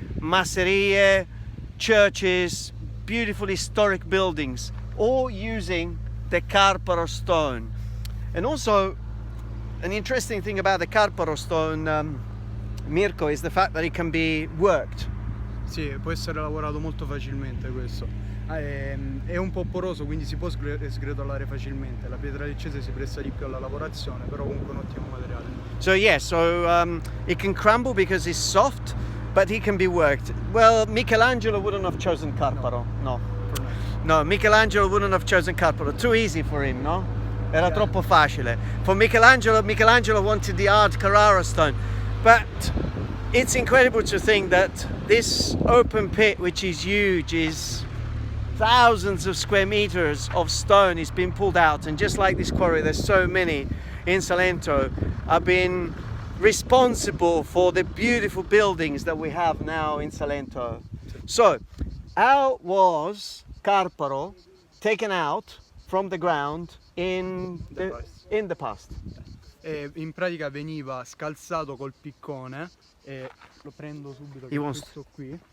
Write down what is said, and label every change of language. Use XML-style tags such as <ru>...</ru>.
<en>Masserie, churches, beautiful historic buildings, all using the Carparo stone. And also, an interesting thing about the Carparo stone, Mirko, is the fact that it can be worked.</en> <it>Sì, può essere lavorato molto facilmente questo. È un po' poroso, quindi si può sgretolare facilmente. La pietra leccese si presta di più alla lavorazione, però comunque un ottimo materiale.</it> <en>So it can crumble because it's soft, but it can be worked. Well, Michelangelo wouldn't have chosen Carparo. No, Michelangelo wouldn't have chosen Carparo. Too easy for him, no?</en> <it>Era troppo facile.</it> <en>For Michelangelo wanted the hard Carrara stone. But it's incredible to think that this open pit, which is huge, is thousands of square meters of stone is being pulled out. And just like this quarry, there's so many in Salento, have been responsible for the beautiful buildings that we have now in Salento. So, how was Carparo taken out from the ground in the past?</en> <it>In pratica veniva scalzato col piccone, e lo prendo subito, che questo qui.</it>